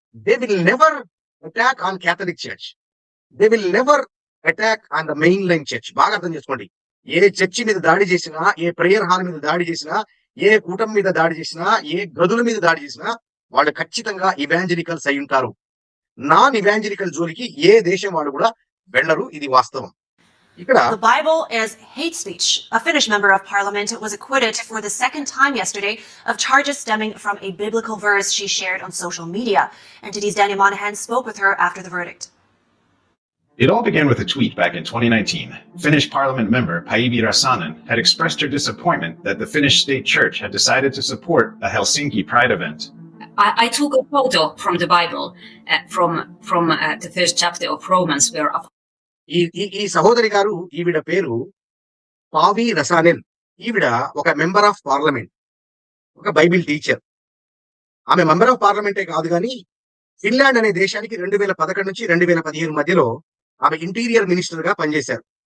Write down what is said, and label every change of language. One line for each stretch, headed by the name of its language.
English: They will never attack on Catholic church. They will never attack on the main line church.
Telugu: బాగా అర్థం చేసుకోండి. ఏ church మీద దాడి చేసినా, ఏ ప్రేయర్ హాల్ మీద దాడి చేసినా, ఏ కూటమి మీద దాడి చేసినా, ఏ గదుల మీద దాడి చేసినా వాళ్ళు ఖచ్చితంగా ఇవాంజలికల్స్ అయి ఉంటారు. నాన్ ఇవాంజలికల్ జోలికి ఏ దేశం వాళ్ళు కూడా వెళ్ళరు. ఇది వాస్తవం.
English: The Bible is hate speech. A Finnish member of parliament was acquitted for the second time yesterday of charges stemming from a biblical verse she shared on social media. NTD's Daniel Monahan spoke with her after the verdict. It all began with a tweet back in 2019. Finnish parliament member Päivi Räsänen had expressed her disappointment that the Finnish state church had decided to support a Helsinki Pride event. I took a photo from the Bible, from the first chapter of Romans, where
Telugu: ఈ సహోదరి గారు, ఈవిడ పేరు పావి రసానెన్. ఈవిడ ఒక member of parliament, ఒక Bible teacher. ఆమె member of పార్లమెంటే కాదు కానీ ఫిన్లాండ్ అనే దేశానికి 2011 నుంచి 2015 మధ్యలో ఆమె ఇంటీరియర్ మినిస్టర్ గా పనిచేశారు.